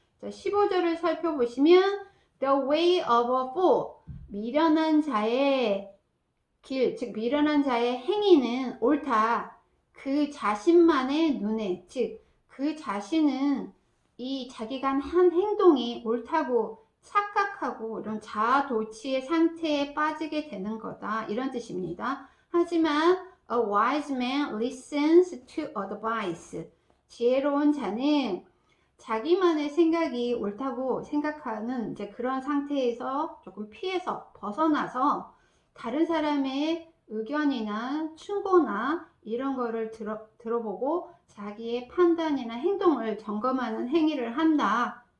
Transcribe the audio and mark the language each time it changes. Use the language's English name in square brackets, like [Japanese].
[Korean] 자, 15절을 살펴보시면 [English] the way of a fool [Korean] 미련한 자의 길, 즉 미련한 자의 행위는 옳다. 그 자신만의 눈에, 즉 그 자신은 이 자기가 한 행동이 옳다고 착각하고 이런 자아도취의 상태에 빠지게 되는 거다. 이런 뜻입니다. [English] 하지만 a wise man listens to advice. [Korean] 지혜로운 자는 자기만의 생각이 옳다고 생각하는 이제 그런 상태에서 조금 피해서 벗어나서 다른 사람의 의견이나 충고나 이런 거를 들어보고 자기의 판단이나 행동을 점검하는 행위를 한다.